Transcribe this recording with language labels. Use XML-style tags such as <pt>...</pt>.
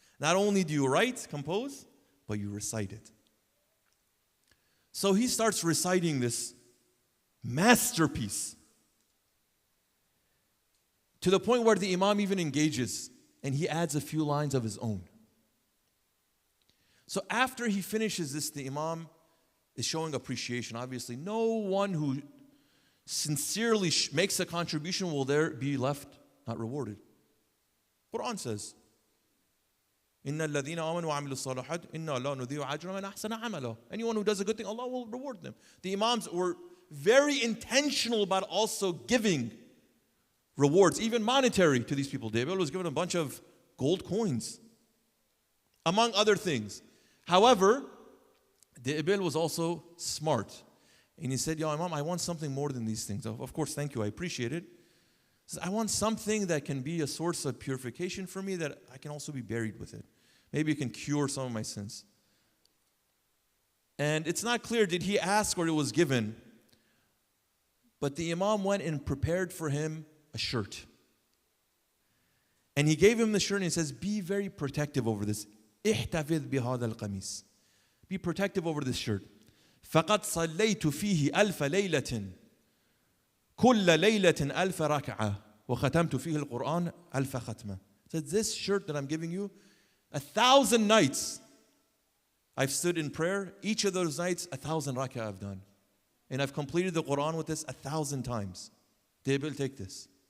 <en>Not only do you write, compose, but you recite it. So he starts reciting this masterpiece to the point where the Imam even engages and he adds a few lines of his own. So after he finishes this, the Imam is showing appreciation. Obviously, no one who sincerely makes a contribution will there be left not rewarded. Quran says,</en> <ar>إِنَّ الَّذِينَ آمَنُوا وَعَمِلُوا الصَّالِحَاتِ إِنَّا لَا نُضِيعُ أَجْرَ مَنْ أَحْسَنَ عَمَلًا.</ar> <en>Anyone who does a good thing, Allah will reward them. The Imams were very intentional about also giving rewards, even monetary, to these people. De'bil was given a bunch of gold coins, among other things. However, De'bil was also smart. And he said, Ya Imam, I want something more than these things. Of course, thank you, I appreciate it. He says, I want something that can be a source of purification for me, that I can also be buried with it. Maybe it can cure some of my sins. And it's not clear, did he ask or it was given? But the Imam went and prepared for him a shirt. And he gave him the shirt and he says, be very protective over this.</en> <ar>احتفظ بهذا القميص.</ar> <en>Be protective over this shirt.</en> <ar>فقد صليت فيه ألف ليلة كل ليلة ألف ركعة وختمت فيه القرآن ألف ختمة.</ar> <en>So this shirt that I'm giving you, 1,000 nights I've stood in prayer. Each of those nights, 1,000 rak'ah I've done. And I've completed the Quran with this 1,000 times. De'bil, take this.</en>